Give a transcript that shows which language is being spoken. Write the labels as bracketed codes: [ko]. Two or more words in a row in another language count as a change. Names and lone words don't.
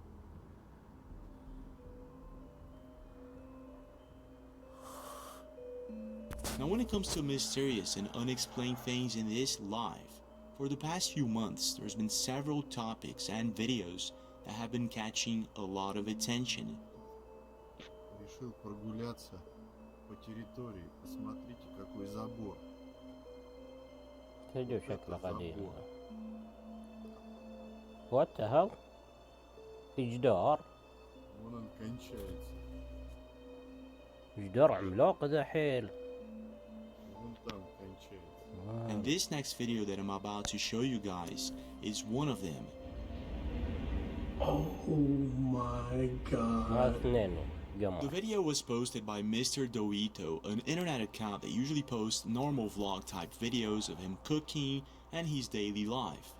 [en] Now, when it comes to mysterious and unexplained things in this life, for the past few months there's been several topics and videos that have been catching a lot of attention. [ru] Решил прогуляться по территории. Посмотрите, какой забор. [ar] فيديو شكله قديم. [en] What the hell? [ar] في جدار. [ru] وين он кончается. [ar] جدار عملاق ذا حيل. [ru] وين там кончается. [en] And this next video that I'm about to show you guys is one of them. Oh my god. The video was posted by Mr. Doito, an internet account that usually posts normal vlog type videos of him cooking and his daily life.